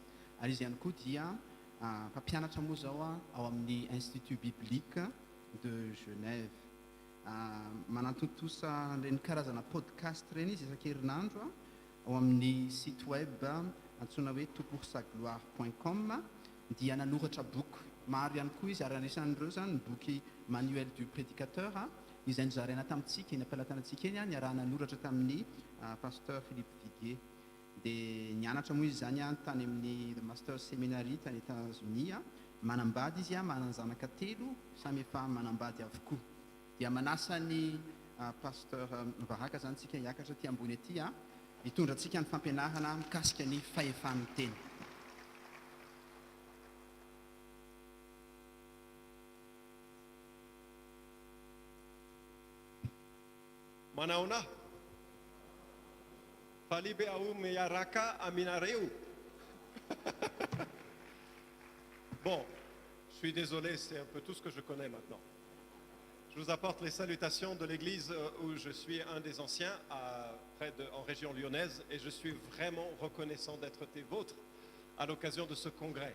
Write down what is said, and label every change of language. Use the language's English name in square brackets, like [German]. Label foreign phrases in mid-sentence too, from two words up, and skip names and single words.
[Malagasy] Ary izy ihany koa dia mpampianatra moa zao ao amin'ny Institut Biblique de Genève. Manantontosa ireny karazana podcast ireny izy isan-kerinandro ao amin'ny site web antsoina hoe toutpoursagloire.com dia nanoratra boky maro ihany koa izy ary anisan'ireo zany ny boky manuel du prédicateur izay nozaraina tamintsika eny am-pelatanantsika eny niarahana nanoratra tamin'ny pasteur Philippe Viguier dia nianatra moa izy zany tany amin'ny master séminarie tany États-Unis manambady izy manana zanaka 3 samy efa manambady avokoa dia manasa ny pasteur Varaka zany tsika hiakatra ty ambony aty hitondra antsika ny fampianarana mikasika ny fahefan'ny teny. Manaona Falibe au meyaraka aminareu. [French] Bon, je suis désolé, c'est un peu tout ce que je connais maintenant. Je vous apporte les salutations de l'église où je suis un des anciens en région lyonnaise et je suis vraiment reconnaissant d'être des vôtres à l'occasion de ce congrès.